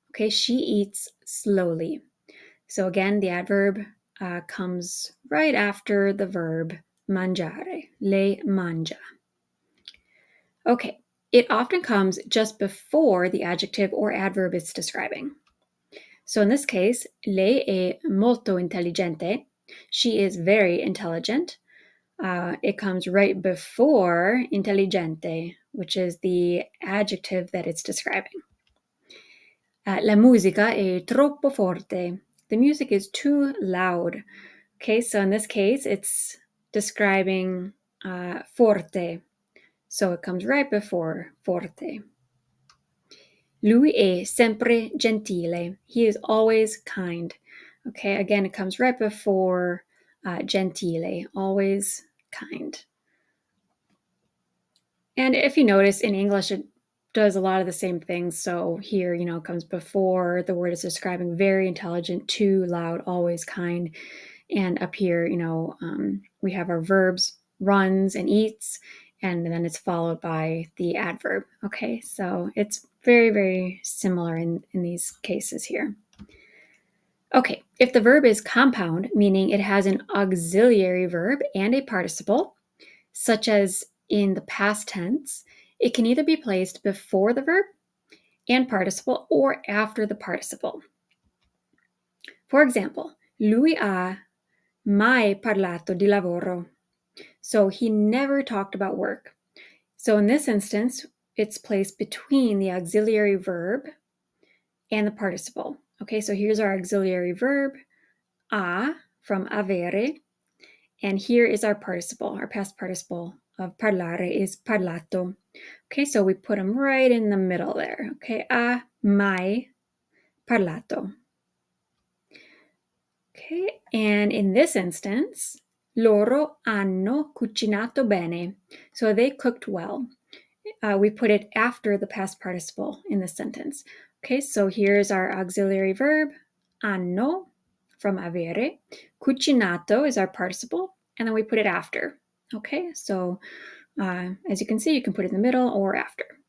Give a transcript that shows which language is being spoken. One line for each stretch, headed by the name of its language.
English: Okay, she eats slowly. So again, the adverb comes right after the verb mangiare.
Italian: Lei mangia.
English: Okay, it often comes just before the adjective or adverb it's describing. So in this case,
Italian: lei è molto intelligente.
English: She is very intelligent. It comes right before intelligente, which is the adjective that it's describing.
Italian: La musica è troppo forte.
English: The music is too loud. Okay, so in this case, it's describing forte. So it comes right before forte.
Italian: Lui è sempre gentile.
English: He is always kind. Okay, again, it comes right before gentile, always kind. And if you notice, in English, it does a lot of the same things. So here, it comes before the word is describing very intelligent, too loud, always kind. And up here, we have our verbs, runs and eats, and then it's followed by the adverb. Okay, so it's very, very similar in these cases here. Okay, if the verb is compound, meaning it has an auxiliary verb and a participle, such as in the past tense, it can either be placed before the verb and participle or after the participle. For example,
Italian: lui ha mai parlato di lavoro.
English: So he never talked about work. So in this instance, it's placed between the auxiliary verb and the participle. Okay, so here's our auxiliary verb, a, from avere, and here is our participle. Our past participle of parlare is parlato. Okay, so we put them right in the middle there.
Italian: Okay, ha mai parlato.
English: Okay, and in this instance,
Italian: loro hanno cucinato bene.
English: So they cooked well. We put it after the past participle in this sentence. Okay, so here's our auxiliary verb, hanno, from avere. Cucinato is our participle, and then we put it after. Okay, so as you can see, you can put it in the middle or after.